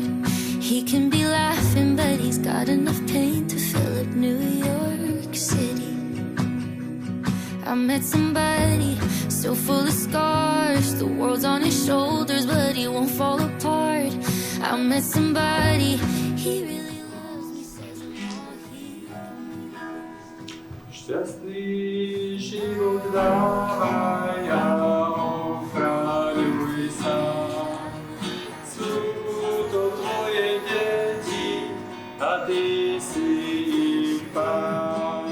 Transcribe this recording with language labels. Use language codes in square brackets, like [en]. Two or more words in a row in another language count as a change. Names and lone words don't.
[en] He can be laughing, but he's got enough pain to fill up New York City. I met somebody so full of scars. The world's on his shoulders, but he won't fall apart. I met somebody, he really loves me, says I'm all he. [sk] Šťastný život dávaj a ochraňuj sa. Sú to tvoje deti a ty si ich Pán.